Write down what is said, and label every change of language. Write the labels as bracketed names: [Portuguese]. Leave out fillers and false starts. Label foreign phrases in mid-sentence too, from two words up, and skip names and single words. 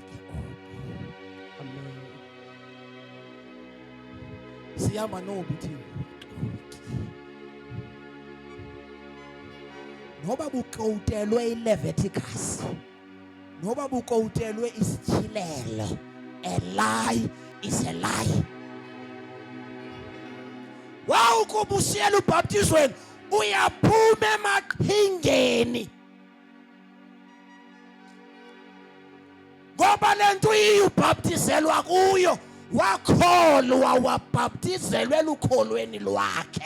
[Zulu] Amen. Siyama nobuthi. Noba bukowutelwe iLeviticus. Noba bukowutelwe isithilelo. [English] A lie is a lie. [Zulu] Wa ukubusiyela ubaptizweni uyaphuma emaqhingeni. Ngoba lento uyibaptizelwa kuyo wakholwa wabaptizelwe lukholweni lwakhe.